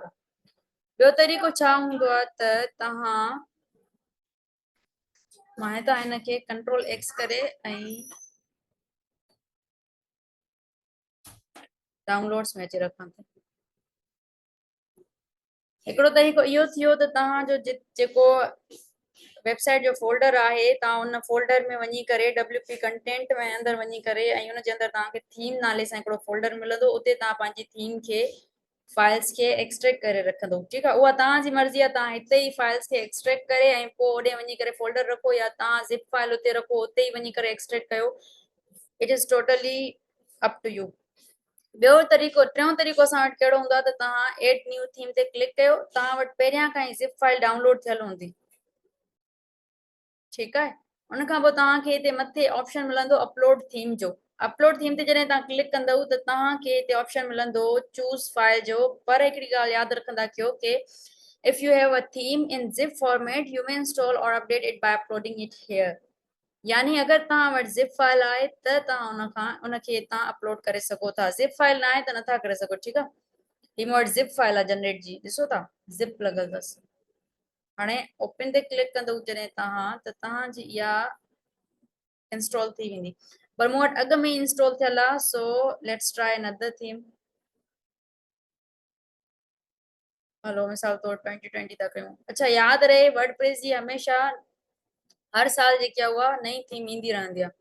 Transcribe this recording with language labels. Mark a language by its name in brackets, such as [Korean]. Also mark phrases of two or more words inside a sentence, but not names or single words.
[Sindhi] ॿियो तरीक़ो छा हूंदो आहे त तव्हां मां त हिनखे [English] control X [Sindhi] करे ऐं डाउनलोड्स में अची रखां थी। हिकिड़ो तरीक़ो इहो थियो त तव्हांजो जेको वेबसाइट जो फोल्डर आहे तव्हां उन फोल्डर में वञी करे [English] WP content [Sindhi] में अंदरि वञी करे ऐं उनजे अंदरि तव्हांखे थीम नाले सां हिकिड़ो फोल्डर मिलंदो, उते तव्हां पंहिंजी थीम खे फाइल्स खे एक्सट्रैक्ट करे रखंदो। ठीकु आहे, उहा तव्हांजी मर्ज़ी आहे, तव्हां हिते ई फाइल्स खे एक्सट्रैक्ट करे ऐं पोइ ओॾे वञी करे फोल्डर रखो, या तव्हां [English] zip file [Sindhi] उते रखो, उते ई वञी करे एक्सट्रैक्ट कयो। [English] It is totally up to you. [Sindhi] ॿियो तरीक़ो, टियों तरीक़ो असां वटि कहिड़ो हूंदो आहे त तव्हां [English] add new theme [Sindhi] ते क्लिक कयो, तव्हां वटि पहिरियां खां ई [English] zip file [Sindhi] डाउनलोड थियल हूंदी। ठीकु आहे, उन खां पोइ तव्हांखे हिते मथे ऑप्शन मिलंदो [English] upload theme [Sindhi] जो। [English] upload theme [Sindhi] ते जॾहिं तव्हां क्लिक कंदव त तव्हांखे हिते ऑप्शन मिलंदो [English] choose file [Sindhi] जो। पर हिकिड़ी ॻाल्हि यादि रखंदा कयो कि [English] if you have a theme in zip format you may install or update it by uploading it here. [Sindhi] यानी अगरि तव्हां वटि [English] zip file [Sindhi] आहे त तव्हां उनखे तव्हां अपलोड करे सघो था, [English] zip file [Sindhi] न आहे त नथा करे सघो। ठीकु आहे, ही मूं वटि [English] zip file [Sindhi] आहे जनरेट जी, ॾिसो था ज़िप लॻल अथसि। हाणे ओपन ते क्लिक कंदव जॾहिं तव्हां त तव्हांजी इहा इंस्टॉल थी वेंदी, पर मूं वटि अॻु में इंस्टॉल थियल आहे। [English] So let's try another theme. [Sindhi] हलो मिसाल तौर 2020 था कयूं। अच्छा, यादि रहे वर्डप्रेस जी हमेशह हर साल जेकी आहे उहा नई थीम ईंदी रहंदी आहे।